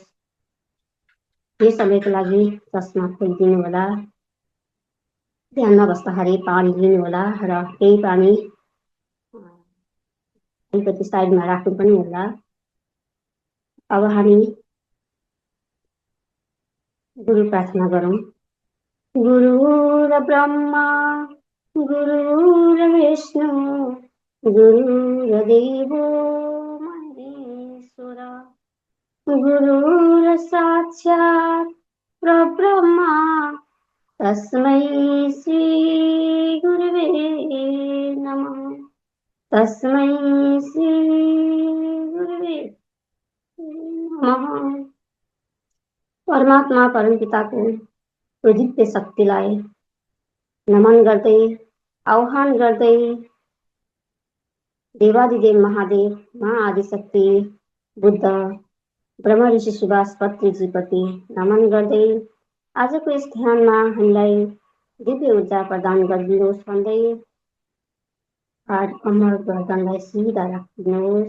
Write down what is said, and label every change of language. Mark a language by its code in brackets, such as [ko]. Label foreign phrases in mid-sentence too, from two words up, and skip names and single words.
[ne] यही समयको लागि चस्मा खोलिदिनु होला। ध्यानमा बस्दाखेरि पानी लिनु होला र केही पानी अलिकति साइडमा राख्नु पनि होला। अब हामी गुरु प्रार्थना गरौँ। [sa] गुरुर् ब्रह्मा गुरुर् विष्णु गुरुर्देवो महेश्वर गुरुर् साक्षात् परब्रह्मा तस्मै श्री गुरुवे नमः। तस्मै श्री गुरुवे नमः। [ne] परमात्मा परमपिताको दिव्य शक्तिलाई नमन गर्दै आह्वान गर्दै देवादिदेव महादेव महाआदिशक्ति बुद्ध ब्रह्म ऋषि सुभाष पत्रीजीप्रति नमन गर्दै आजको यस ध्यानमा हामीलाई दिव्य ऊर्जा प्रदान गरिदिनुहोस् भन्दै हात कम्मर गर्दनलाई सिधा राखिदिनुहोस्।